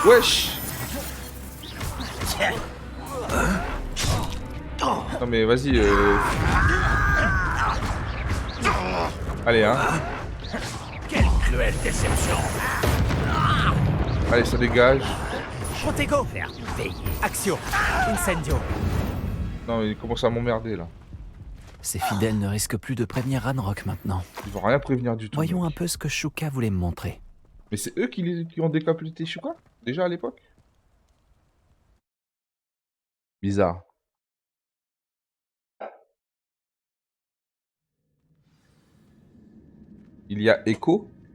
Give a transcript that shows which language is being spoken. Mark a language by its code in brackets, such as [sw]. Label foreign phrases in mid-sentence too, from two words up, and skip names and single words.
[fr] Wesh! Non mais vas-y. Allez hein. Quelle cruelle déception! Allez, ça dégage. Protego. Axio. Incendio. Non, il commence à m'emmerder là. Ces fidèles ne risquent plus de prévenir Ranrock maintenant. Ils vont rien prévenir du tout. Voyons un mec. peu ce que Shuka voulait me montrer. Mais c'est eux qui ont décapité Shuka? Déjà à l'époque? Bizarre. Il y a Echo?